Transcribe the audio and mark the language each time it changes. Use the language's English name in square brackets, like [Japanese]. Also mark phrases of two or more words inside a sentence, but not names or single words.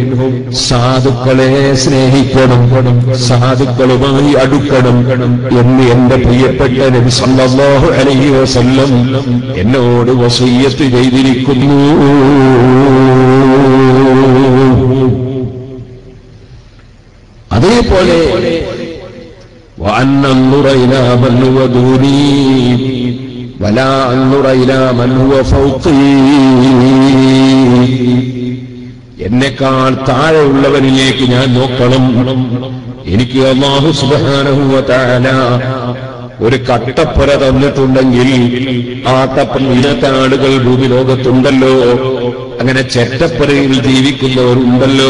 [Malayalam] സാധുക്കളെ സ്നേഹിക്കണം, സാധുക്കളുമായി അടുക്കണം എന്ന് എന്റെ പ്രിയപ്പെട്ട നബി [Arabic] صلى الله عليه وسلم [Malayalam] എന്നോട് വസിയ്യത്ത് ചെയ്തിരിക്കുന്നു. [Arabic] അതേപോലെ وأن أنظر إلى من هو دوني ولا أنظر إلى من هو فوقي. [Malayalam] എന്നെക്കാൾ താഴെയുള്ളവനിലേക്ക് ഞാൻ നോക്കണം. എനിക്ക് അല്ലാഹു [Arabic] سبحانه وتعالى [Malayalam] ഒരു കട്ടപ്പുര തന്നിട്ടുണ്ടെങ്കിൽ ആ ഇന്നത്തെ ആളുകൾ ഭൂമി ലോകത്തുണ്ടല്ലോ, അങ്ങനെ ചെറ്റപ്പുരയിൽ ജീവിക്കുന്നവരുണ്ടല്ലോ.